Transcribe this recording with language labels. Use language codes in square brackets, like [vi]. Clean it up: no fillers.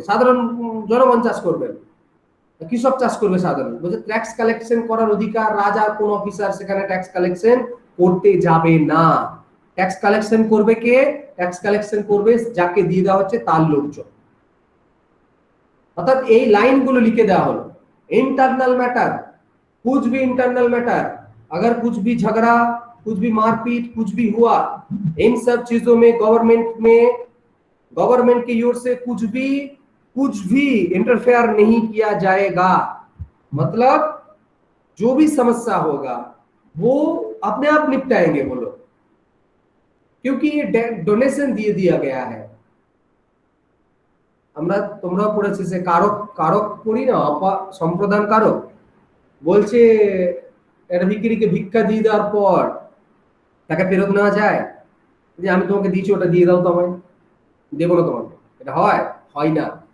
[bn] সাধারণ জনগণ চাষ করবেন, কৃষক চাষ করবে সাধারণ। বলছে ট্যাক্স কালেকশন করার অধিকার রাজার কোন অফিসার সেখানে ট্যাক্স কালেকশন করতে যাবে না। ট্যাক্স কালেকশন করবে কে? ট্যাক্স কালেকশন করবে যাকে দিয়ে দেওয়া হচ্ছে তার লোকজন। অর্থাৎ এই লাইনগুলো লিখে দেওয়া হলো। [hi] इंटरनल मैटर, कुछ भी इंटरनल मैटर, अगर कुछ भी झगड़ा, कुछ भी मारपीट, कुछ भी हुआ, इन सब चीजों में गवर्नमेंट की ओर से कुछ भी इंटरफेयर नहीं किया जाएगा। मतलब जो भी समस्या होगा वो अपने आप निपटाएंगे वो लोग, क्योंकि ये डोनेशन दिया गया है। [bn] আমরা, তোমরাও পড়েছি যে কারক কারক পড়ি না, সম্প্রদান কারক, বলছে একটা ভিখিরিকে ভিক্ষা দিয়ে দেওয়ার পর তাকে ফেরত নেওয়া যায়? যে আমি তোমাকে দিয়েছি ওটা দিয়ে দাও তো আমায়, দেবো না তোমাকে, এটা হয় না।